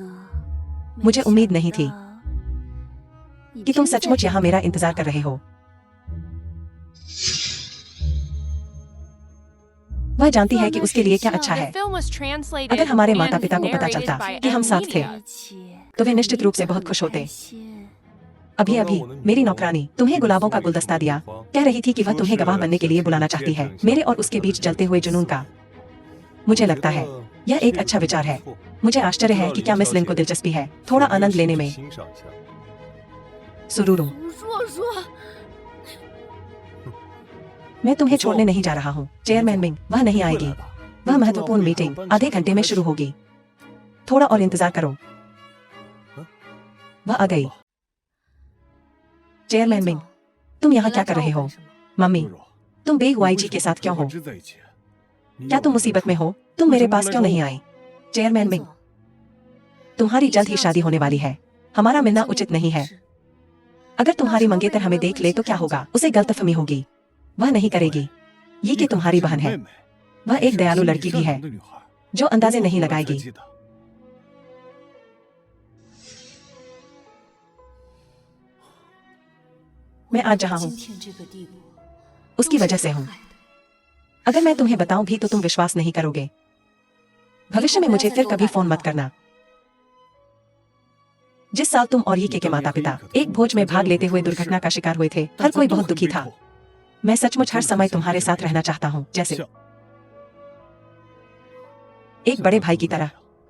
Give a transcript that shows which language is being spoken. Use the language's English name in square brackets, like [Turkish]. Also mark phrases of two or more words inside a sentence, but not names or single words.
[Hindi] मुझे उम्मीद नहीं थी कि तुम सचमुच यहाँ मेरा इंतजार कर रहे हो। वह जानती है कि उसके लिए क्या अच्छा [English] The [Hindi] है। [English] film was translated [Hindi] अगर हमारे [English] and [Hindi] माता-पिता को पता [English] narrated [Hindi] चलता [English] by [Hindi] कि हम [English] M. [Hindi] साथ थे, [English] Media. [Hindi] तो वे निश्चित रूप से बहुत खुश होते। अभी अभी मेरी नौकरानी तुम्हें गुलाबों का गुलदस्ता दिया। कह रही थी कि वह तुम्हें गवाह बनने के लिए बुलाना चाहती है। मेरे और उसके बीच जलते हुए जुनून का। मुझे लगता है यह एक अच्छा विचार है। मुझे आश्चर्य है कि क्या मिस लिन को दिलचस्पी है थोड़ा आनंद लेने में। [Chinese] 欣赏一下。 [Hindi] सुरूरू, [Chinese] 说说， [Hindi] मैं तुम्हें छोड़ने नहीं जा रहा हूँ। चेयरमैन मिंग, वह नहीं आएगी। वह महत्वपूर्ण मीटिंग आधे घंटे में शुरू होगी। थोड़ा और इंतजार करो। वह आ गई। चेयरमैन मिंग, तुम यहाँ क्या कर रहे हो? मम्मी, [Chinese] 露露， [Hindi] तुम बेग YG के साथ क्यों [Chinese] 和 [Hindi] हो? [Chinese] 之在一起？你 [Hindi] क्या [Chinese] 要 [Hindi] तुम मुसीबत में हो? तुम मेरे पास क्यों नहीं आई? चेयरमैन मिंग, तुम्हारी जल्द ही शादी होने वाली है। हमारा मिलना उचित नहीं है। अगर तुम्हारी मंगेतर हमें देख ले तो क्या होगा? उसे गलतफहमी होगी। वह नहीं करेगी। ये कि तुम्हारी बहन है। [Chinese] 妹妹 [Hindi] वह एक दयालु लड़की भी है [Chinese] 善良的女孩 [Hindi] जो अंदाजे नहीं [Chinese] 我才 [Hindi] लगाएगी। [Chinese] 记得 [Hindi] मैं आज जहाँ हूँ [Chinese] 今天这个地步， [Hindi] उसकी वजह से हूँ। अगर मैं तुम्हें बताऊं भी तो तुम विश्वास नहीं करोगे। भविष्य में मुझे फिर कभी फोन मत करना। जिस साल तुम और यीके के माता पिता एक भोज में भाग लेते हुए दुर्घटना का शिकार हुए थे, हर कोई बहुत दुखी था। मैं सचमुच हर समय तुम्हारे साथ रहना चाहता हूँ, जैसे एक बड़े भाई की तरह।